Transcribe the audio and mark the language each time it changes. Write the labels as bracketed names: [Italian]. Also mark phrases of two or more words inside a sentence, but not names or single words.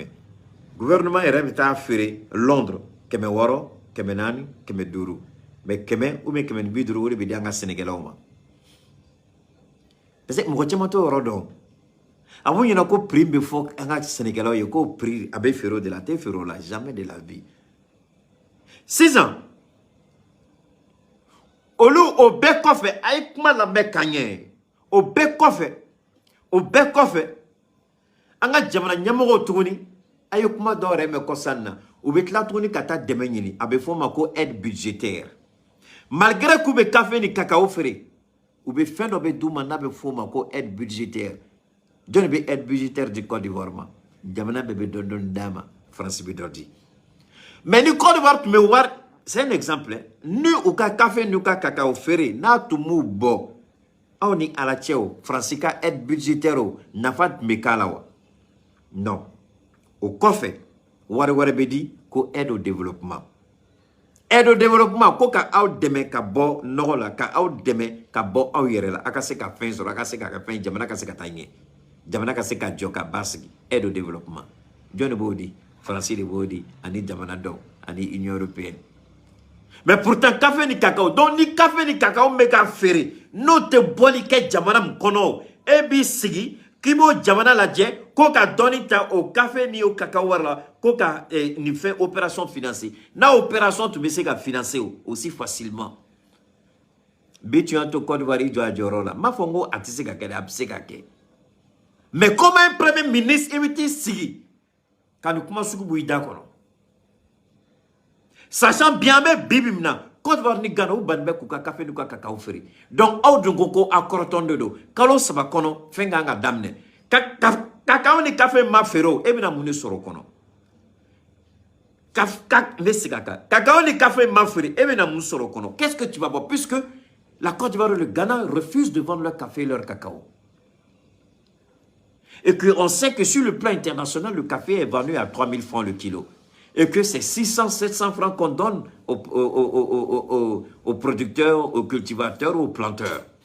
[Bambara] Gouvernement yɛrɛ bɛ taa feere Londres 600, 400, 500. Mais 100 [French] ou bien [Bambara] 150 o de bɛ di an ka sɛnɛkɛlaw ma. [French] Parce que [Bambara] mɔgɔ caman t'o yɔrɔ dɔn. A b'u ɲɛna ko prix bɛ fɔ an ka sɛnɛkɛlaw ye ko prix a bɛ feere o de la, a tɛ feere o la, [French] jamais de la vie. [Bambara] Sisan olu o bɛɛ kɔfɛ a ye kuma lamɛn ka ɲɛ. O bɛɛ kɔfɛ an ka jamana ɲɛmɔgɔw tuguni a ye kuma dɔw yɛrɛ mɛn kɔsan na. U bɛ tila tuguni ka taa dɛmɛ ɲini. A bɛ fɔ o ma ko [French] aide budgétaire. [Bambara] Malgré k'u bɛ café ni cacao feere, u bɛ fɛn dɔ bɛ d'u ma n'a bɛ fɔ o ma ko [French] aide budgétaire. [Bambara] Jɔn bɛ [French] aide budgétaire [Bambara] di Côte d'Ivoire ma? Jamana bɛɛ bɛ dɔɔni d'a ma. France bɛ dɔ di. Mais ni Côte d'Ivoire tun bɛ wari, [French] c'est un exemple. [Bambara] Ni u ka café n'u ka cacao feere n'a tun m'u bɔ, aw ni ala cɛ o, France ka [French] aide budgétaire [Bambara] o, nafa tun bɛ k'a la wa? Non. O kɔfɛ, wari wɛrɛ bɛ di ko [French] aide au développement. Aide au développement [Bambara] ko ka aw dɛmɛ ka bɔ nɔgɔ la, ka aw dɛmɛ ka bɔ aw yɛrɛ la, a ka se ka fɛn sɔrɔ, a ka se ka kɛ fɛn, jamana ka se ka taa ɲɛ. Jamana ka se ka jɔ ka basigi. [French] Aide au développement. [Bambara] Jɔn de b'o di? Faransi de b'o di, ani jamana dɔw, ani Union européenne. [French] Mais pourtant [Bambara] café ni cacao, donc ni café ni cacao bɛ ka feere n'o tɛ bɔli kɛ jamana min kɔnɔ, e b'i sigi k'i b'o jamana lajɛ ko ka dɔɔni ta o café ni o cacao wari la ko ka nin fɛn [French] opération financer. [Bambara] N'a opération tun bɛ se ka [French] financer aussi facilement. [Bambara] Bi tu y'a to Côte d'Ivoire i jɔ a jɔyɔrɔ la. N b'a fɔ n ko a tɛ se ka kɛ dɛ, a bɛ se ka kɛ. [French] Mais comme un premier ministre, [Bambara] i bɛ t'i sigi ka nin kuma sugu bɔ i da kɔnɔ. [French] Sachant bien [Bambara] bɛ bibi min na Côte d'Ivoire ni Ghana u ban bɛ k'u ka café n'u ka cacao feere. Donc aw dun ko a kɔrɔtɔn de don. Kalo 3 kɔnɔ fɛn kan ka daminɛ. Cacao ni café ma feere o, e bɛna mun de sɔrɔ o kɔnɔ? Ne sigi a kan. Cacao ni café ma feere, e bɛna mun sɔrɔ o kɔnɔ? [French] Qu'est-ce que tu vas voir? Puisque la Côte d'Ivoire et le Ghana refusent de vendre leur café et leur cacao. Et qu'on sait que sur le plan international, le café est vendu à 3000 francs le kilo. Et que c'est 600-700 francs qu'on donne aux producteurs, aux cultivateurs, aux planteurs.